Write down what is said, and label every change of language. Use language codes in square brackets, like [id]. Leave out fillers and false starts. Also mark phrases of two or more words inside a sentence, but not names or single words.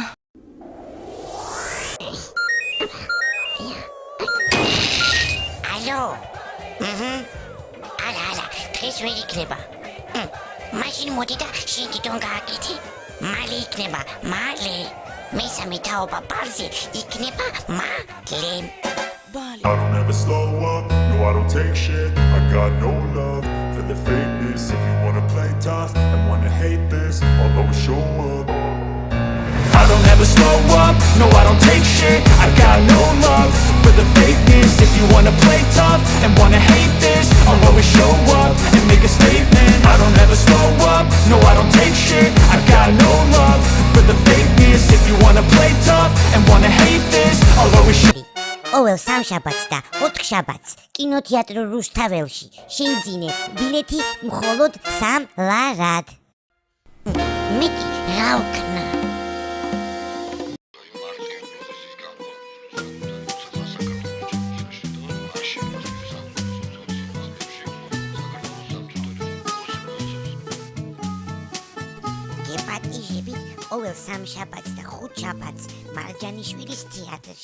[ka] ალო. არა, დღეს ვერ იქნება. მაშინ მოდი და შენ თვითონ გააკეთე. მალე იქნება, მალე. მესამე თაობა ბალზე იქნება მალე. ბალი [en] I don't ever slow up, no I don't take shit. I got no love for the fakeness. If you wanna play tough and wanna hate this, I'll always show up. I don't ever slow up, no I don't take shit. I got no love for the fakeness. If you wanna play tough and wanna hate this, I'll always show up and make a statement. I don't ever slow up, no I don't take shit. I got no love for the fakeness. If you wanna play tough and wanna hate this, I'll always show [ka] ყოველ სამშაბათს და 4 შაბათს კინოთეატრ რუსთაველში შეიძინე ბილეთი მხოლოდ 3 ლარად. მეტი რა ვქნა? ყოველ სამშაბათს და 5 შაბათს მარჯანიშვილის თეატრში.